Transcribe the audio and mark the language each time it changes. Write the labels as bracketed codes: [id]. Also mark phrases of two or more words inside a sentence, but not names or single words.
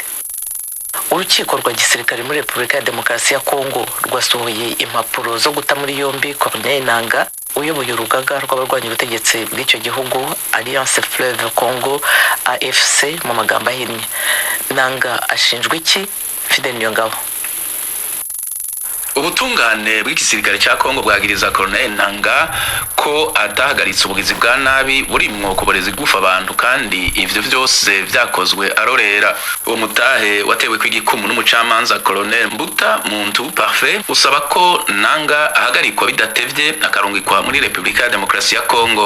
[rw] Urukiko rwa gisirikare muri Repubulika ya Demokarasi ya Kongo rwasohoye impapuro zo guta muri yombi kwa Nanga uyoboye urugaga rw'abarwanya ubutegetsi bw'icyo gihugu Alliance Fleuve Congo AFC mu magambo ahinnye. Nanga ashinjwa iki? Fidel Nyongabo. [rn] Ubutungane bw'igisirikare cya Kongo bwagiriza Colonel Nanga ko atahagaritse ubugizi bwa nabi burimwo kuboreza igufa abantu kandi ivyo vyose vyakozwe arorera. Uwo mutahe watewe kw'igikumu n'umucamanza Colonel Mbuta Muntu Parfait usaba ko Nanga ahagarikwa bidatevye akarungikwa muri Repubulika ya Demokarasi ya Kongo.